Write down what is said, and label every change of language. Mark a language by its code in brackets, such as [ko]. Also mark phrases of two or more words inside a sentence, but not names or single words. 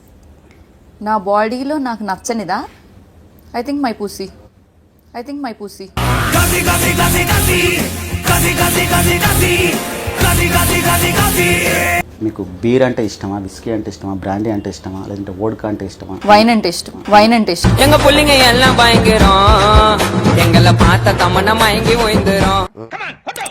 [te] నా బాడీలో నాకు నచ్చనిదా? [en] I think my pussy. [te] మీకు బీర్ అంటే ఇష్టమా, విస్కీ అంటే ఇష్టమా, బ్రాండీ అంటే ఇష్టమా, లేదంటే వోడ్కా అంటే ఇష్టమా? వైన్ అంటే ఇష్టం. [ta] எங்க புள்ளிங்க எல்லாம் பயங்கரம், எங்களை பார்த்த தமன மயங்கி ஓய்ந்துரும்.